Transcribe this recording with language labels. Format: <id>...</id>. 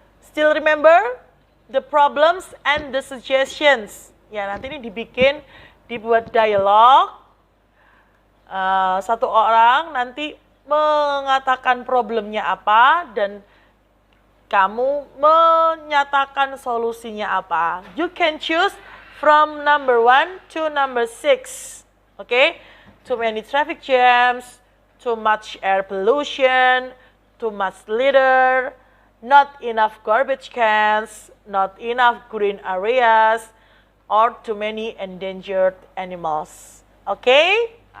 <en>Still remember the problems and the suggestions.</en> <id>Ya, nanti ini dibuat dialog. Satu orang nanti mengatakan problemnya apa dan kamu menyatakan solusinya apa.</id> <en>You can choose from number 1 to number 6. Okay? Too many traffic jams, too much air pollution, too much litter, not enough garbage cans, not enough green areas, or too many endangered animals. Okay?</en>